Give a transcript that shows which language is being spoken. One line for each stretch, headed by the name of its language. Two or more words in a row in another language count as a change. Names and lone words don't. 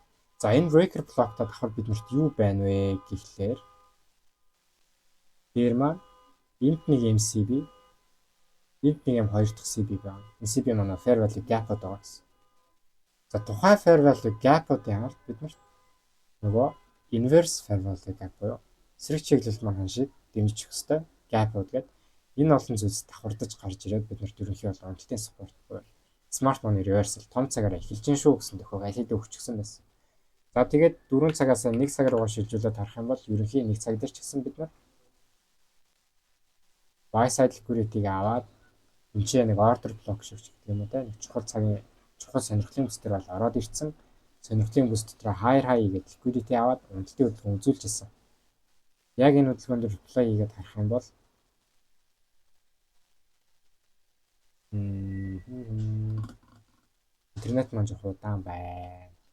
Mongolian: За энэ
English: breaker block-
Mongolian: та давхар биднэрт юу байна вэ гэхлээр дээр маань энд нэг MCB энд нэг юм хоёр дахь CB байна. MCB манай
English: fair value gap-
Mongolian: од байгаа гэсэн. За тухайн
English: fair value gap-
Mongolian: уудын ард биднэрт нөгөө
English: inverse fair value gap
Mongolian: буюу эсрэг чиглэл маань шиг дэмжих хөстэй gap-ууд гэдэг энэ олон зүйлс давхардаж гарч ирээд биднэрт ерөнхий бол онцлтын support буюу
English: smart money reversal
Mongolian: том цагаараа эхэлж гин шүү гэсэн тохиог аль хэдийн өгчихсэн байсан. За тэгээд 4 цагаас 1 цаг руугаа шилжүүлээд харах юм бол ерөнхий 1 цаг дээр ч гэсэн бид нар
English: buy side liquidity-
Mongolian: г аваад энэ нэг
English: order block
Mongolian: шиг гэдэг юм уу те нэг чухал цагийн чухал сонирхлын бүс төр бол ороод ирсэн. Сонирхлын бүс дотор
English: higher high
Mongolian: гэдэг liquidity аваад уналтын хөдөлгөөн үзүүлж ирсэн. Яг энэ хөдөлгөөнд reply хийгээд харах юм бол интернет маань жоох удаан байна.